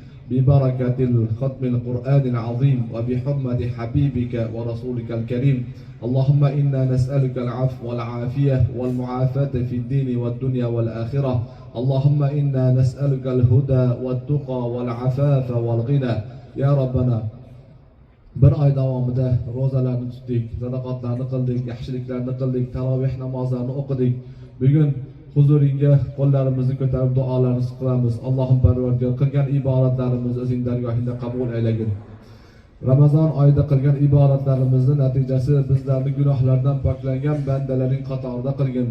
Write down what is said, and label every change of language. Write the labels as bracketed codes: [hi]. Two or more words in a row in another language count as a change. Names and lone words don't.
[ar] ببركة ختم القرآن العظيم وبحرمة حبيبك ورسولك الكريم. اللهم إنا نسألك العفو والعافية والمعافاة في الدين والدنيا والآخرة. اللهم إنا نسألك الهدى والتقى والعفاف والغنى. يا ربنا [uz] bir oy davomida ro'zalarni tutdik, sadaqotlarni qildik, yaxshiliklarni qildik, taroveh namozlarini o'qidik. Bugun huzuringga qo'llarimizni ko'tarib duolarni qilamiz. Allohim Parvardigor, qilgan ibodatlarimizni o'zing dargohingda qabul aylagin. Ramazon oyida qilgan ibodatlarimizni natijasi bizlarni gunohlardan poklangan bandalaring qatorida qilgin.